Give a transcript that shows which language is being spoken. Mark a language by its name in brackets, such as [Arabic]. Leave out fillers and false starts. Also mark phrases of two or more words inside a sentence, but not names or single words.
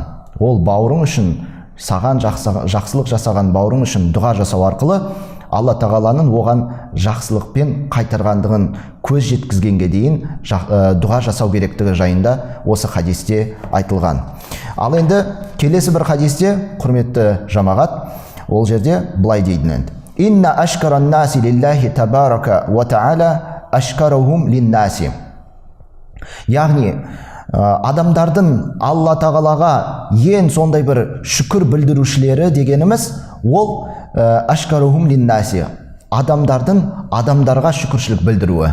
[Kazakh] Ол бауырың үшін, саған жақсылық жасаған бауырың үшін дұға жасау арқылы Алла тағаланың оған жақсылықпен қайтарғандығын көз жеткізгенге дейін дұға жасау керектігі жайында осы хадисте айтылған. Ал енді келесі бір хадисте, құрметті жамағат, ол жерде былай дейді: [Arabic] "إن أشكر الناس لله تبارك وتعالى أشكرهم للناس." [Kazakh] Яғни адамдардың Алла тағалаға ең сондай бір шүкір білдірушілері дегеніміз ол [Arabic] أشكرهم للناس, [Kazakh] адамдардың адамдарға шүкіршілік білдіруі.